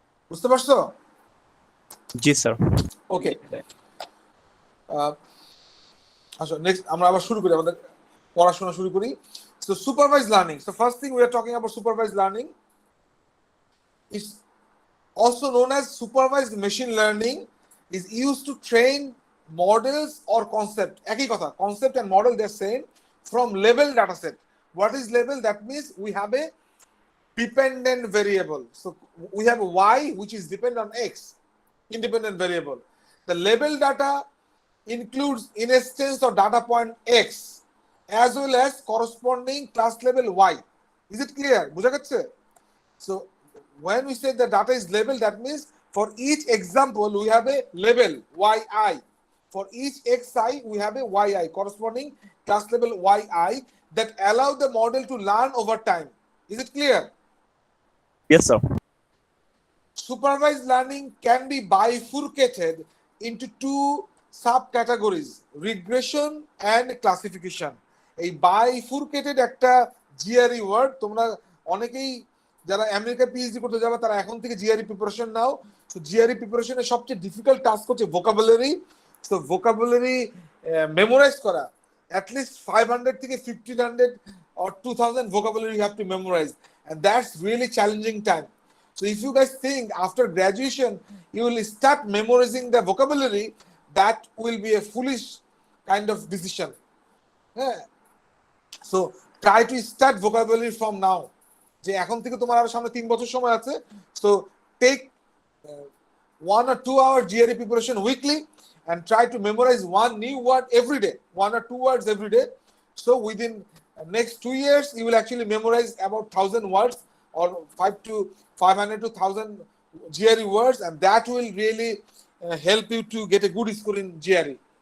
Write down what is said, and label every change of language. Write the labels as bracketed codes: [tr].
[bn] বুঝতে পারছো? জি স্যার। ওকে, আচ্ছা নেক্সট আমরা আবার শুরু করি, আমাদের পড়াশোনা শুরু করি। [en] So supervised learning. So first thing we are talking about supervised learning. It's also known as supervised machine learning, is used to train models or concept. [bn] একই কথা, [en] concept and model they're saying from label data set. What is label? That means we have a dependent variable. So we have y which is dependent on x, independent variable. The label data includes instance or data point x as well as corresponding class label y. Is it clear? [bn] বুঝা গেছে? [en] So when we say the data is labeled, that means for each example we have a label yi. For each xi we have a yi corresponding class label yi that allow the model to learn over time. Is it clear? Yes sir. Supervised learning can be bifurcated into two subcategories, regression and classification. [bn] এই bifurcated একটা GRE word, তোমরা অনেকেই যারা America PhD করতে যাবে তারা এখন থেকে জিআরই প্রিপারেশন নাও। তো জিআরই প্রিপারেশনের সবচেয়ে ডিফিকাল্ট টাস্ক হচ্ছে ভোকাবুলারি। তো ভোকাবুলারি মেমোরাইজ করা, [en] at least 500 থেকে 1500 or 2000 vocabulary you have to memorize, and that's really challenging time. So if you guys think after graduation you will start memorizing the vocabulary, that will be a foolish kind of decision. Yeah. So try to start vocabulary from now. [bn] যে এখন থেকে তোমার আরো সামনে 3 বছর সময় আছে। [en] So take 1 or 2 hour GRE preparation weekly and try to memorize one new word every day, 1 or 2 words every day. So within next 2 years you will actually memorize about 1000 words or 500 to 1000 GRE words, and that will really help you to get a good score in GRE.